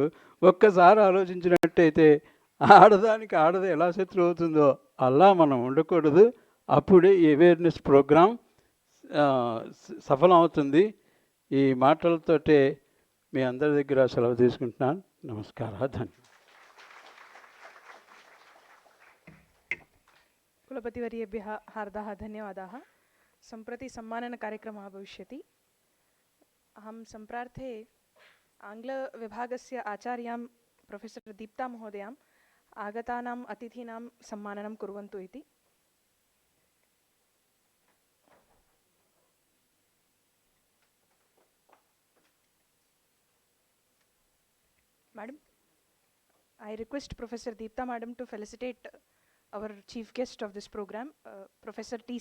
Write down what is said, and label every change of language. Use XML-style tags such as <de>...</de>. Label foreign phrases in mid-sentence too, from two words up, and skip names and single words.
<te>ఒక్కసారి ఆలోచించినట్టయితే ఆడదానికి ఆడది ఎలా శత్రువు అవుతుందో అలా మనం ఉండకూడదు. అప్పుడే ఈ</te> <en>awareness program</en> <te>సఫలం అవుతుంది. ఈ మాటలతోటే మీ అందరి దగ్గర సెలవు తీసుకుంటున్నాను. నమస్కారం, ధన్యవాదాలు.</te> <sa>कुलपतिवर्येभ्यः हार्दाः धन्यवादाः। सम्प्रति सम्माननकार्यक्रमः भविष्यति। अहं सम्प्रार्थे आङ्ग्लविभागस्य आचार्यां प्रोफेसर् दीप्ता महोदयाम् आगतानाम् अतिथीनां सम्माननं कुर्वन्तु इति।</sa> <en>Madam, I request Professor Deepta Madam to felicitate our chief guest of this program, Professor T.</en>